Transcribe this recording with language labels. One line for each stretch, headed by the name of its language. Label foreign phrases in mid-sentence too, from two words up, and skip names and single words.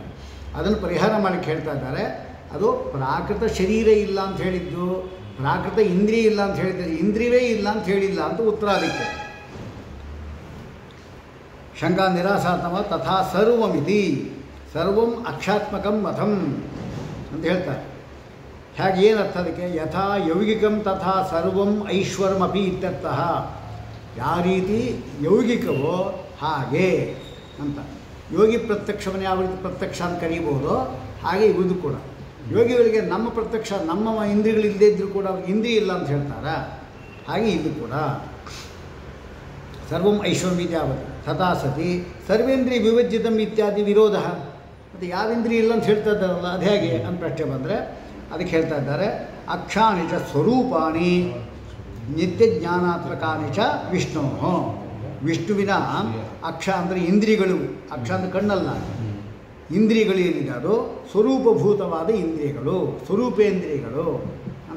Kannada: ಅದನ್ನು ಪರಿಹಾರ ಮಾಡಲಿಕ್ಕೆ ಹೇಳ್ತಾ ಇದ್ದಾರೆ. ಅದು ಪ್ರಾಕೃತ ಶರೀರ ಇಲ್ಲ ಅಂತ ಹೇಳಿದ್ದು, ಪ್ರಾಕೃತ ಇಂದ್ರಿಯ ಇಲ್ಲ ಅಂತ ಹೇಳಿದ್ದಾರೆ, ಇಂದ್ರಿಯವೇ ಇಲ್ಲ ಅಂತ ಹೇಳಿಲ್ಲ ಅಂತ ಉತ್ತರ.
Sanskrit: ಅದಕ್ಕೆ ಶಂಕಾ ನಿರಾಸಾತ್ಮ ತಥಾ ಸರ್ವಮಿತಿ ಸರ್ವಂ ಅಕ್ಷಾತ್ಮಕಂ ಮಥಂ
Kannada: ಅಂತ ಹೇಳ್ತಾರೆ. ಹೇಗೆ ಏನು ಅರ್ಥ ಅದಕ್ಕೆ?
Sanskrit: ಯಥಾ ಯೌಗಿಕಂ ತಥಾ ಸರ್ವಂ ಐಶ್ವರಮಪಿ ಇತ್ಯರ್ಥಃ.
Kannada: ಯಾವ ರೀತಿ ಯೌಗಿಕವೋ ಹಾಗೆ ಅಂತ. ಯೋಗಿ ಪ್ರತ್ಯಕ್ಷವನ್ನು ಯಾವ ರೀತಿ ಪ್ರತ್ಯಕ್ಷ ಅಂತ ಕರೀಬೋದು, ಹಾಗೆ ಇವುದು ಕೂಡ. ಯೋಗಿಗಳಿಗೆ ನಮ್ಮ ಪ್ರತ್ಯಕ್ಷ, ನಮ್ಮ ಇಂದ್ರಿಯಗಳಿಲ್ಲದೇ ಇದ್ದರೂ ಕೂಡ ಅವ್ರಿಗೆ ಇಂದ್ರಿಯ ಇಲ್ಲ ಅಂತ ಹೇಳ್ತಾರೆ. ಹಾಗೆ ಇದು ಕೂಡ
Sanskrit: ಸರ್ವಂ ಐಶ್ವರ್ಯಮಿತ್ಯಾವತಿ ತಥಾ ಸತಿ ಸರ್ವೇಂದ್ರಿಯ ವಿವಜ್ಜಿತಂ ಇತ್ಯಾದಿ ವಿರೋಧ.
Kannada: ಮತ್ತು ಯಾವ ಇಂದ್ರಿಯ ಇಲ್ಲ ಅಂತ ಹೇಳ್ತಾ ಇದ್ದಾರಲ್ಲ ಅದು ಹೇಗೆ ಅಂತ ಪ್ರಶ್ನೆ ಬಂದರೆ ಅದಕ್ಕೆ ಹೇಳ್ತಾ ಇದ್ದಾರೆ.
Sanskrit: ಅಕ್ಷಾನಿ ಚ ಸ್ವರೂಪಾಣಿ ನಿತ್ಯ ಜ್ಞಾನಾತ್ಮಕಾನಿ ಚ ವಿಷ್ಣು.
Kannada: ವಿಷ್ಣುವಿನ ಅಕ್ಷ ಅಂದರೆ ಇಂದ್ರಿಯಗಳು, ಅಕ್ಷ ಅಂದರೆ ಕಣ್ಣಲ್ಲ, ಇಂದ್ರಿಯಗಳು ಏನಿದೆ ಅದು ಸ್ವರೂಪಭೂತವಾದ ಇಂದ್ರಿಯಗಳು, ಸ್ವರೂಪೇಂದ್ರಿಯಗಳು ಅಂತ.